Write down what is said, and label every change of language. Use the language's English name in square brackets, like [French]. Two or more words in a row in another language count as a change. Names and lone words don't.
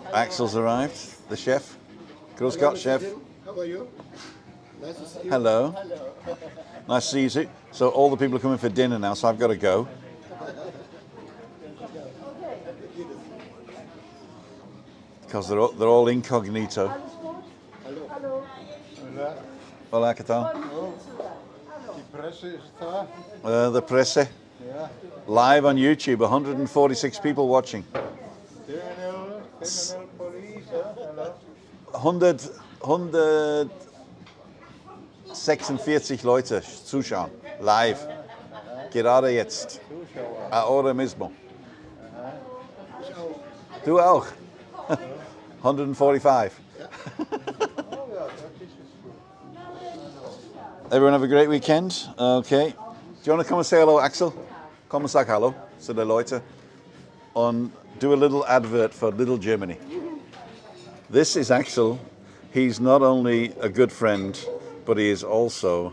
[English] Axel's arrived, the chef. Girl Scott chef. How are you? Nice to see you. Hello. Nice to see you too. So all the people are coming for dinner now, so I've got to go. Because they're all incognito. Hallo. [Spanish] Hola, ¿qué tal? [German] Die Presse ist da. [English] The presse. Ja. Live on YouTube, 146 people watching. Criminal police. Hello. [German] 146 Leute zuschauen. Live. Gerade jetzt. Zuschauer. [Spanish] Ahora mismo. [German] Ich auch. Du auch. 145. Oh ja, das ist gut. [English] Everyone have a great weekend. Okay. Do you want to come and say hello, Axel? Come and say hello to the Leute. And do a little advert for Little Germany. This is Axel. He's not only a good friend, but he is also